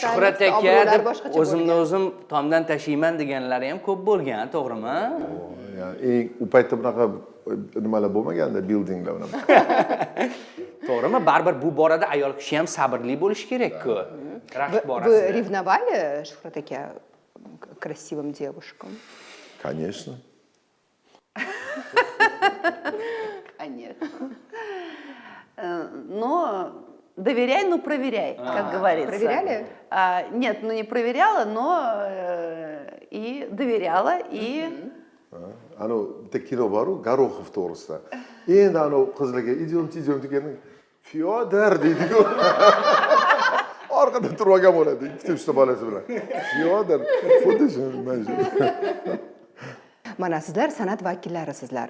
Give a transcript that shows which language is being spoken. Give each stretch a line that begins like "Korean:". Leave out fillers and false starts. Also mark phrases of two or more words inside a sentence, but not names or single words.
Uzbek: Shuhrat aka deb o'zimni o'zim tomdan tashiyman deganlari ham ko'p bo'lgan, to'g'rimi? U paytda bunaqa nimalar bo'lmaganda, buildinglar bilan. To'g'rimi? Baribir bu borada ayol kishi ham sabrli bo'lish kerak-ku. Rashk
Russian: Вы
Uzbek: borasida.
Russian: ревновали, Shuhrat aka, к красивым девушкам? Конечно. Конечно. Но доверяй, но проверяй, как говорится. Проверяли? Нет, ну не проверяла, но и доверяла, и...
Uzbek: Anavi bitta kino bor-ku, Garoxov to'g'risida. Endi anavi qizlarga idiyomchi degan Fyodor deydi-ku. Orqada turib olgan bo'ladi, ikkita uchta bolasi bilan. Fyodor, xuddi shu. Mana sizlar san'at vakillari sizlar.